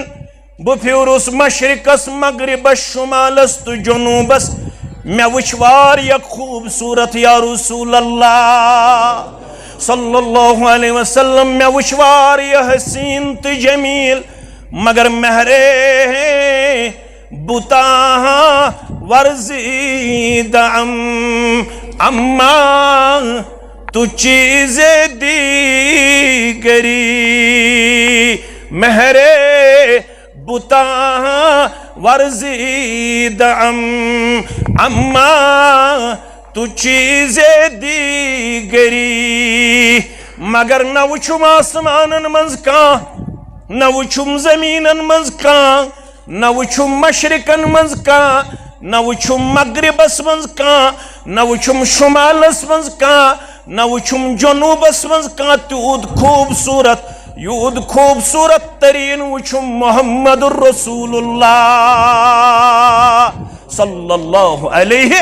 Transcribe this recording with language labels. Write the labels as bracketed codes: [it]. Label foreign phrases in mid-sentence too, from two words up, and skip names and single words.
[ks] बफ्यूरुस मशरिकस मगरिबस शुमालस तो जुनूबस मैं वुच वारिया खूबसूरत [ar] يا رسول الله صلى الله عليه وسلم [ks] मैं वुच वारिया हसीन तो जमील मगर [fa] مهر بتان ورزیدم اما تو چیز دیگری مهر بتان ورزیدم اما تو چیز دیگری [ks] मगर न वुचुम आसमानन मंज कां न वुचुम जमीनन मंज कां न वुचुम मशरिकन मंज कां न वुचुम मगरिबस मंज कां न वुचुम शुमालस मंज कां न वुचुम जनूबस मंज कां तूद खूबसूरत यूद खूबसूरत तरीन वुचुम [ar] محمد رسول الله صلى الله عليه